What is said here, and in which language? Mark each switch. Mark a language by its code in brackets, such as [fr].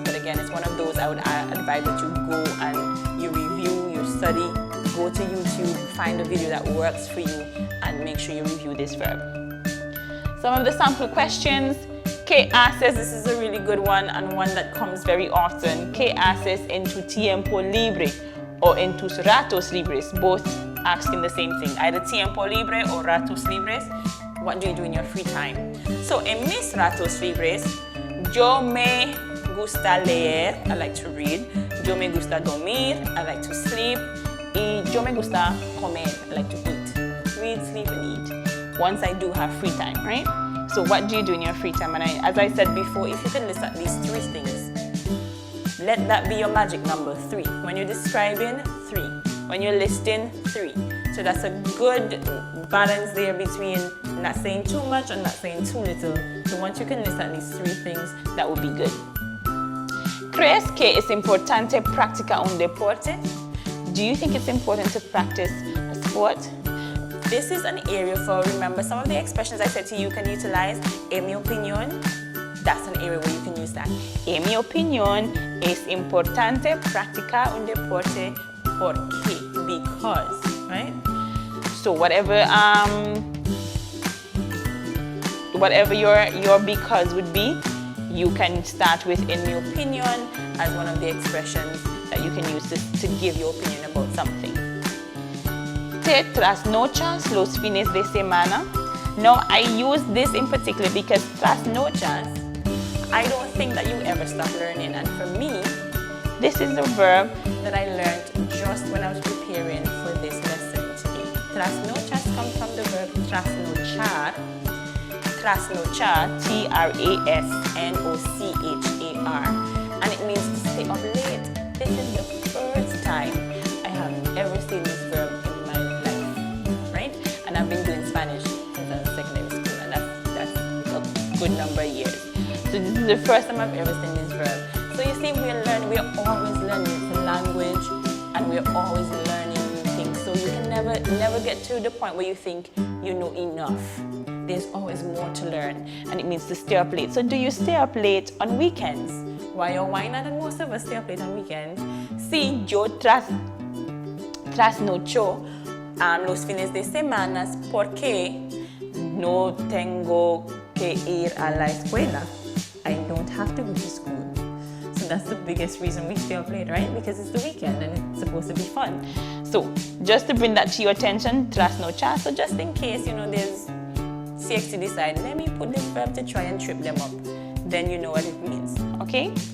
[en] But again, it's one of those I would advise that you go and you review, you study, go to YouTube, find a video that works for you, and make sure you review this verb. Some of the sample questions. [es] ¿Qué haces? [en] This is a really good one and one that comes very often. [es] ¿Qué haces en tu tiempo libre? [en] Or [es] en tus ratos libres? [en] Both asking the same thing, either tiempo libre or ratos libres. What do you do in your free time? [es] So en mis ratos libres, yo me gusta leer, [en] I like to read. [es] Yo me gusta dormir, [en] I like to sleep. [es] Y yo me gusta comer, [en] I like to eat. Read, sleep, and eat. Once I do have free time, right? So what do you do in your free time? And as I said before, if you can list at least 3 things, let that be your magic number, 3. When you're describing, 3. When you're listing, 3. So that's a good balance there between Not saying too much or not saying too little. So once you can list at least 3 things, that would be good. [es] ¿Crees que es importante practicar un deporte? [en] Do you think it's important to practice a sport? This is an area for, remember, some of the expressions I said to you can utilize. [es] En mi opinión, [en] that's an area where you can use that. [es] En mi opinión, es importante practicar un deporte porque, because, right? [en] So whatever your because would be, you can start with [es] en mi opinión [en] as one of the expressions that you can use to give your opinion about something. [es] Te trasnochas los fines de semana. [en] Now I use this in particular because trasnochas, I don't think that you ever stop learning, and for me, this is a verb that I learned just when I was preparing for this lesson today. Trasnochas comes from the verb trasnochar. Trasnochar, Trasnochar, and it means to stay up late. This is the first time I have ever seen this verb in my life, right? And I've been doing Spanish since I was in secondary school, and that's a good number of years. So this is the first time I've ever seen this verb. So you see, we're always learning. It's a language, and we're always learning new things. So you can never get to the point where you think you know enough. There's always more to learn, and it means to stay up late. So do you stay up late on weekends? Why or why not? And most of us stay up late on weekends. [es] Sí, yo trasnocho los fines de semana porque no tengo que ir a la escuela. [en] I don't have to go to school. So that's the biggest reason we stay up late, right? Because it's the weekend and it's supposed to be fun. So just to bring that to your attention, trasnochar. So just in case, there's CSEC decide, let me put this verb to try and trip them up, then you know what it means, okay?